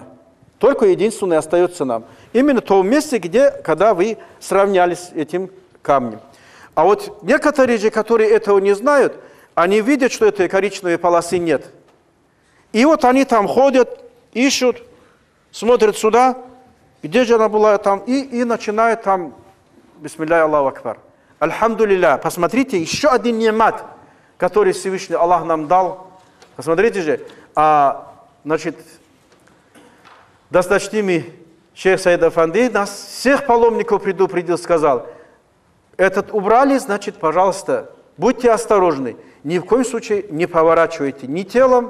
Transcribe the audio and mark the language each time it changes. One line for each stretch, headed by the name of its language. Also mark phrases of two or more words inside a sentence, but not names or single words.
Russian: Только единственное остается нам. Именно в том месте, когда вы сравнялись с этим камнем. А вот некоторые же, которые этого не знают, они видят, что этой коричневой полосы нет. И вот они там ходят, ищут, смотрят сюда, где же она была там, и начинают там,
Arabic: بسم الله الله أكبر.
Russian: Альхамдулилля, посмотрите, еще один нимат, который Всевышний Аллах нам дал. Посмотрите же, значит, досточтимый шейх Саид Афанди нас всех паломников предупредил, сказал: этот убрали, значит, пожалуйста, будьте осторожны, ни в коем случае не поворачивайте ни телом.